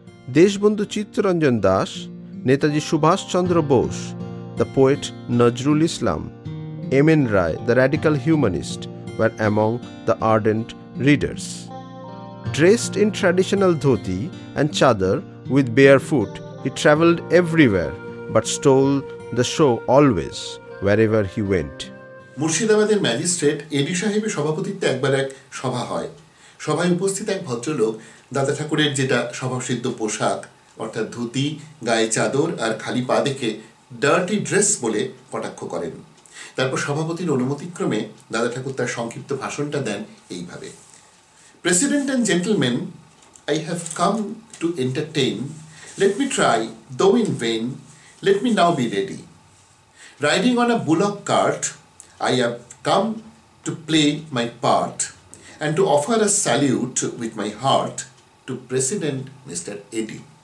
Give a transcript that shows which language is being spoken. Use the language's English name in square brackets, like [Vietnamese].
[English] Deshbandhu Chittaranjan Das, Netaji Subhash Chandra Bose, the poet Nazrul Islam, M.N. Rai, the radical humanist, were among the ardent readers. Dressed in traditional dhoti and chadar with bare foot, he travelled everywhere but stole the show always wherever he went. [Bangla] মুর্শিদাবাদের magistrate এডি সাহেবের সভাপতিত্বে একবার এক সভা হয়। সভায় উপস্থিত এক ভদ্রলোক দাদা ঠাকুরের যেটা স্বভাবসিদ্ধ পোশাক অর্থাৎ ধুতি, গায়ে চাদর আর খালি পা দেখে ডার্টি ড্রেস বলে কটাক্ষ করেন। তারপর সভাপতির অনুমতিক্রমে দাদা ঠাকুর তার সংক্ষিপ্ত ভাষণটা দেন এইভাবে: [English] President and gentlemen, I have come to entertain. Let me try, though in vain, let me now be ready. Riding on a bullock cart, I have come to play my part and to offer a salute with my heart to President Mr. Eddy.